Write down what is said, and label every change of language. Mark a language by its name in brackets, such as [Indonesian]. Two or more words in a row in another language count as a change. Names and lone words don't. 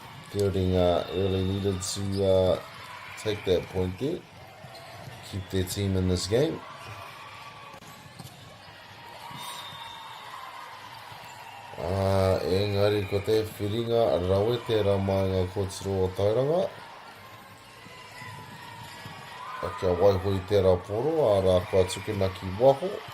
[English] Fielding really needed to take that point there, keep their team in this game. [Māori] Engari ko te whiringa rawe tērā mai ngā kōtiro o Tauranga. Kia waihui tērā poro, rā kua tukuna ki waho.